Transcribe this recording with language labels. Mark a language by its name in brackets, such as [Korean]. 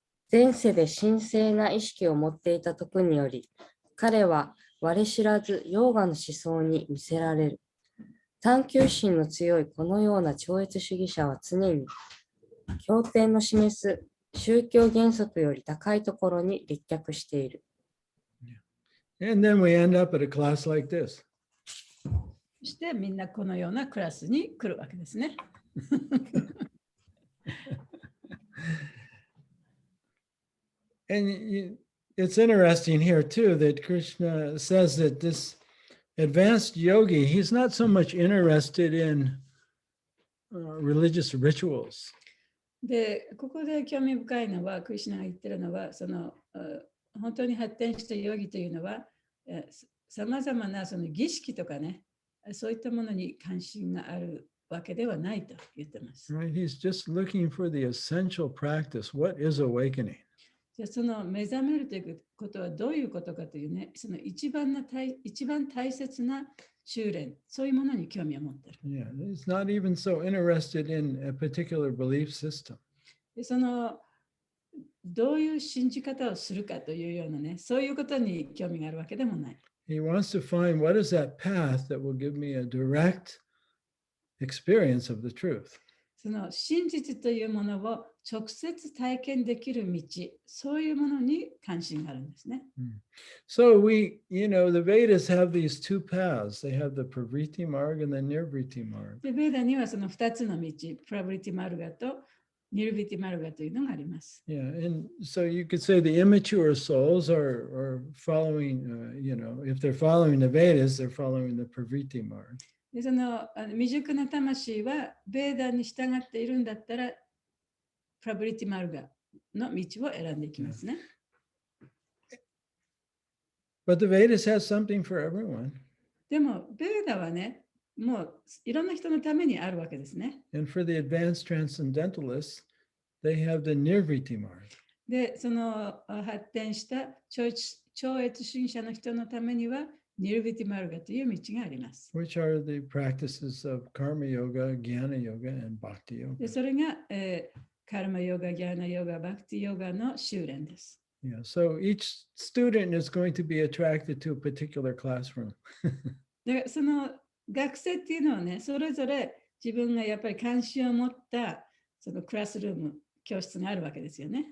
[Japanese] 前世で神聖な意識を持っていた徳により、彼は我知らずヨーガの思想に魅せられる。探求心の強いこのような超越主義者は常に、経典の示す宗教原則より高いところに立脚している。 [English] And then we end up at a class like this. [Japanese] そしてみんなこのようなクラスに来るわけですね。 [English] And it's interesting here too that Krishna says that this advanced yogi, he's not so much interested in religious rituals. [Japanese] で、ここで興味深いのは、クリシュナが言ってるのは、その本当に発展したヨギというのは、さまざまなその儀式とかね、そういったものに関心があるわけではないと言ってます。 [English] Right? He's just looking for the essential practice. What is awakening? [Japanese] じゃあその目覚めるということはどういうことかというね、その一番大切な修練、そういうものに興味を持っている。 [English] Yeah, he's not even so interested in a particular belief system. [Japanese] でそのどういう信じ方をするかというようなね、そういうことに興味があるわけでもない。 [English] He wants to find what is that path that will give me a direct experience of the truth. [Japanese] その真実というものを直接体験できる道、そういうものに関心があるんですね。 [English] So the Vedas have these two paths. They have the Pravriti Marg and the Nirvriti Marg. [Japanese] で、ベーダにはその2つの道、プラブリティマルガとニルビティマルガというのがあります。 [English] Yeah, and so you could say the immature souls are following, if they're following the Vedas, they're following the Pravriti Marg. [Japanese] でその未熟な魂はベーダに従っているんだったら、プラブリティマルガの道を選んでいきますね。 [English] But the Vedas has something for everyone. [Japanese] でも、ベーダはね、もういろんな人のためにあるわけですね。 [English] And for the advanced transcendentalists, they have the Nirvriti Marg. [Japanese] で、その発展した超越主義者の人のためには、ニルビティマルガという道があります。 [English] Which are the practices of karma yoga, jnana yoga, and bhakti yoga. [Japanese] でそれが、カルマヨガ、ギャーナヨガ、バクティヨガの修練です。 [English] Yeah, so each student is going to be attracted to a particular classroom. [Japanese] でその学生っていうのはね、それぞれ自分がやっぱり関心を持ったそのクラスルーム、教室があるわけですよね。